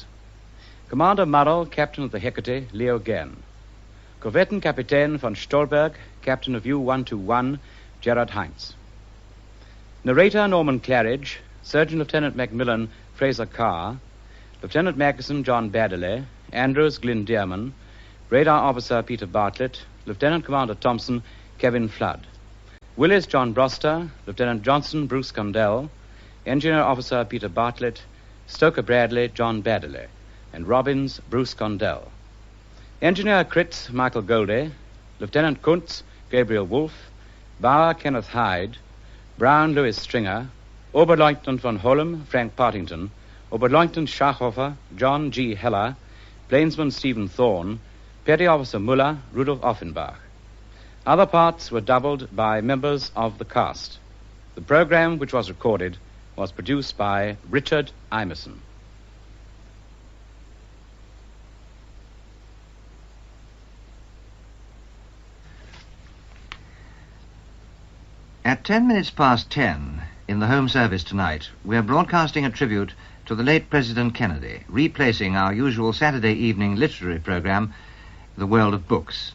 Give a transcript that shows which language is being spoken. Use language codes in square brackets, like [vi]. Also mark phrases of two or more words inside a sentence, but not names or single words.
[en] Commander Murrell, Captain of the Hecate, Leo Genn. Korvettenkapitän von Stolberg, Captain of U-121, Gerard Heinz. Narrator Norman Claridge, Surgeon Lieutenant Macmillan Fraser Carr, Lieutenant Magnuson John Baddeley, Andrews Glyn Dearman, Radar Officer Peter Bartlett, Lieutenant Commander Thompson Kevin Flood, Willis John Broster, Lieutenant Johnson Bruce Condell, Engineer Officer Peter Bartlett, Stoker Bradley John Baddeley, and Robbins Bruce Condell. Engineer Kritz Michael Goldie, Lieutenant Kuntz Gabriel Wolfe, Bauer Kenneth Hyde, Brown Louis Stringer, Oberleutnant von Holm Frank Partington, Oberleutnant Schachhofer John G. Heller, Plainsman Stephen Thorne, Petty Officer Muller Rudolf Offenbach. Other parts were doubled by members of the cast. The program which was recorded was produced by Richard Imeson. At 10:10 in the Home Service tonight, we are broadcasting a tribute to the late President Kennedy, replacing our usual Saturday evening literary program, The World of Books.